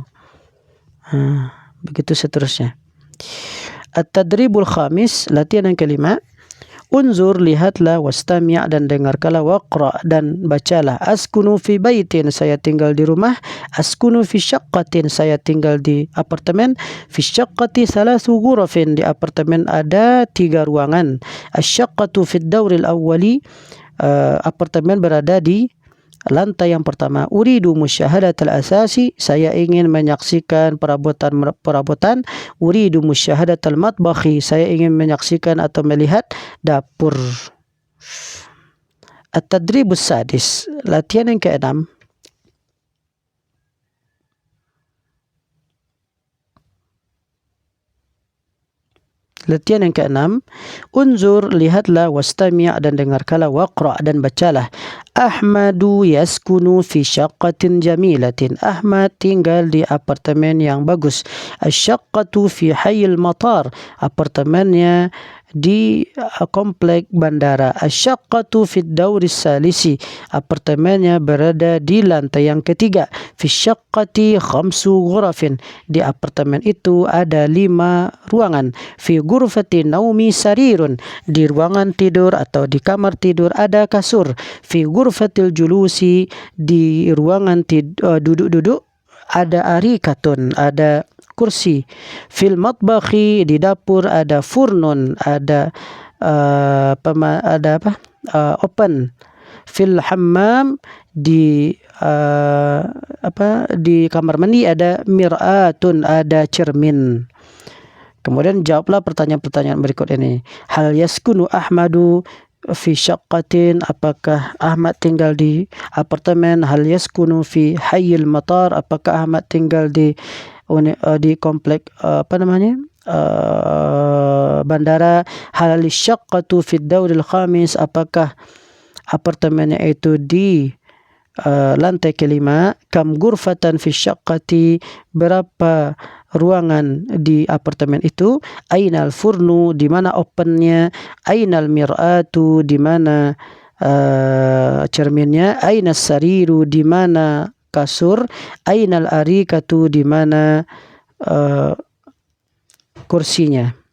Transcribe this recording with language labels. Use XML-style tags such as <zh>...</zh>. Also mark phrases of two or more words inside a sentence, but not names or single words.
<id>Begitu seterusnya.</id> <ar>التدريب الخامس,</ar> <id>latihan yang kelima. Unzur, lihatlah, wastami' dan dengarkanlah, waqra' dan bacalah.</id> <ar>أسكن في بيت,</ar> <id>saya tinggal di rumah.</id> <ar>أسكن في شقة,</ar> <id>saya tinggal di apartemen.</id> <ar>في الشقة ثلاث غرف,</ar> <id>di apartemen ada 3 ruangan.</id> <ar>الشقة في الدور الأول,</ar> <id>apartemen berada di lantai yang pertama.</id> <ar>أريد مشاهدة الأثاث,</ar> <id>saya ingin menyaksikan perabotan.</id> <ar>أريد مشاهدة المطبخ,</ar> <id>saya ingin menyaksikan atau melihat dapur.</id> <ar>التدريب السادس,</ar> <id>latihan yang keenam. Latihan yang keenam. Unzur, lihatlah, wastami' dan dengarkanlah, waqra' dan bacalah.</id> <ar>أحمد يسكن في شقة جميلة.</ar> <id>Ahmad tinggal di apartemen yang bagus.</id> <ar>الشقة في حي المطار,</ar> <id>apartemennya di komplek bandara.</id> <ar>الشقة في الدور الثالث,</ar> <id>apartemennya berada di lantai yang ketiga.</id> <ar>في الشقة خمس غرف,</ar> <id>di apartemen itu ada 5 ruangan.</id> <ar>في غرفة النوم سرير,</ar> <id>di ruangan tidur atau di kamar tidur ada kasur.</id> <ar>في غرفة الجلوس,</ar> <id>di ruangan duduk-duduk ada arikatun, ada kursi.</id> <ar>في المطبخ,</ar> <id>di dapur ada furnun, ada open.</id> <ar>في الحمام,</ar> <id>di kamar mandi ada mir'atun, ada cermin. Kemudian jawablah pertanyaan-pertanyaan berikut ini.</id> <ar>هل يسكن أحمد في شقة,</ar> <id>apakah Ahmad tinggal di apartemen?</id> <ar>هل يسكن في حي المطار,</ar> <id>apakah Ahmad tinggal di komplek bandara?</id> <ar>هل الشقة في الدور الخامس,</ar> <id>apakah apartemennya itu di lantai kelima?</id> <ar>كم غرفة في الشقة,</ar> <id>berapa ruangan di apartemen itu?</id> <ar>أين الفرن,</ar> <id>di mana opennya?</id> <ar>أين المرآة,</ar> <id>di mana cerminnya?</id> <ar>أين السرير,</ar> <id>di mana kasur?</id> <ar>أين الأريكة,</ar> <id>di mana kursinya.</id>